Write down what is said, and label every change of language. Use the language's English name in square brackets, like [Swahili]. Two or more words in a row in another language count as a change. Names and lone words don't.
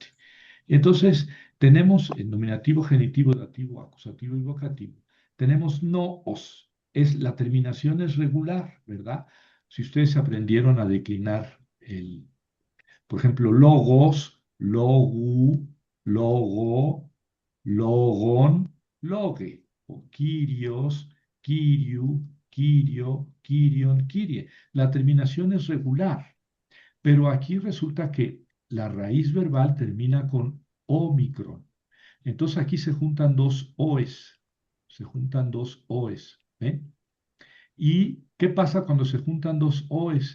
[Spanish] Entonces, tenemos el nominativo, genitivo, dativo, acusativo y vocativo. Tenemos no os. La terminación es regular, ¿verdad? Si ustedes aprendieron a declinar por ejemplo, logos, logu, [Greek] λόγῳ, λόγον, λόγε, ὁ κύριος, κυρίου, κυρίῳ, κύριον, κύριε. [Spanish] La terminación es regular, pero aquí resulta que la raíz verbal termina con omicron. Entonces aquí se juntan dos oes, se juntan dos oes. ¿Ven? ¿Y qué pasa cuando se juntan dos oes?